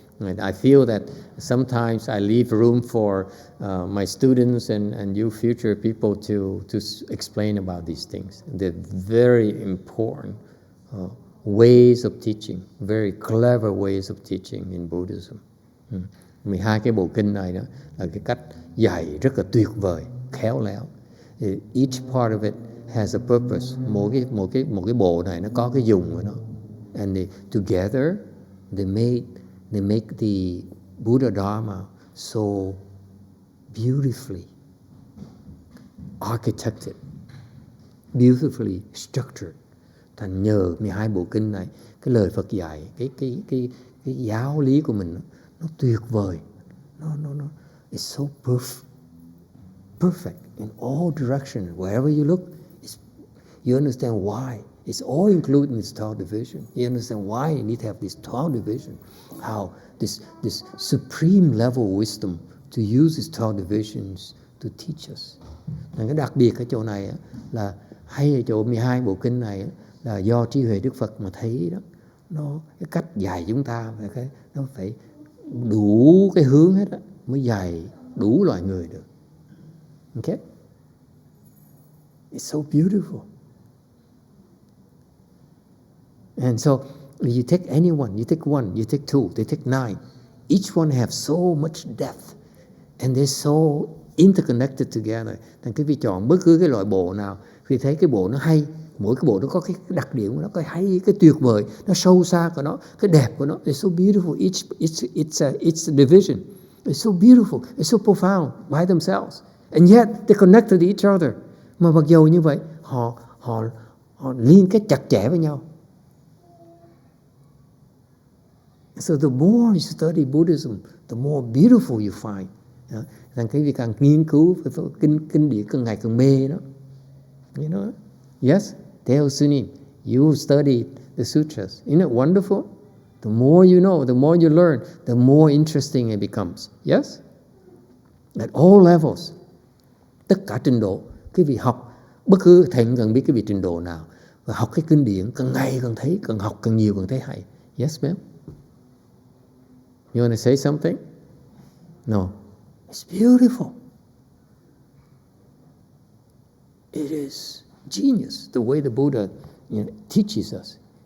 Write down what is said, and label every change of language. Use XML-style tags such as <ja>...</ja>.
<en>And I feel that sometimes I leave room for my students and you future people to explain about these things. They're very important ways of teaching, very clever ways of teaching in Buddhism.</en> <vi>12 cái bộ kinh này đó là cái cách dạy rất là tuyệt vời, khéo léo.</vi> <en>Each part of it has a purpose.</en> <vi>Một cái bộ này nó có cái dùng của nó.</vi> <en>And together they make the Buddha Dharma so beautifully architected, beautifully structured.</en> <vi>Thành nhờ 12 bộ kinh này, cái lời Phật dạy, cái giáo lý của mình nó tuyệt vời.</vi> <en>No, it's so perfect in all directions. Wherever you look, you understand why. It's all included in this 12 division. You understand why you need to have this 12 division. How this supreme level of wisdom to use these 12 divisions to teach us.</en> <vi>Cái đặc biệt ở chỗ này là hay ở chỗ 12 bộ kinh này là do trí huệ Đức Phật mà thấy đó, nó cái cách dạy chúng ta nó phải đủ cái hướng hết đó, mới dạy đủ loài người được.</vi> <en>Okay? It's so beautiful. And so you take anyone, you take one, you take two, they take 9. Each one have so much depth and they're so interconnected together.</en> <vi>Thành quý vị chọn bất cứ cái loại bộ nào, khi thấy cái bộ nó hay, mỗi cái bộ nó có cái đặc điểm của nó, cái hay, cái tuyệt vời, nó sâu xa của nó, cái đẹp của nó.</vi> <en>It's so beautiful. It's a division. It's so beautiful. It's so profound by themselves. And yet they connect to each other.</en> <vi>Mà mặc dù như vậy, họ liên kết chặt chẽ với nhau.</vi> <en>So the more you study Buddhism, the more beautiful you find.</en> <vi>Rằng cái việc càng nghiên cứu kinh điển càng ngày càng mê đó.</vi> <en>You know? Yes, tell Sunim, you studied the sutras. Isn't it wonderful? The more you know, the more you learn, the more interesting it becomes. Yes? At all levels.</en> <vi>Tất cả trình độ. Quý vị học, bất cứ thầy cũng cần biết cái vị trình độ nào. Và học cái kinh điển càng ngày càng thấy, càng học càng nhiều càng thấy hay.</vi> <en>Yes, ma'am? You want to say something? No. It's beautiful. It is genius, the way the Buddha teaches us.</en>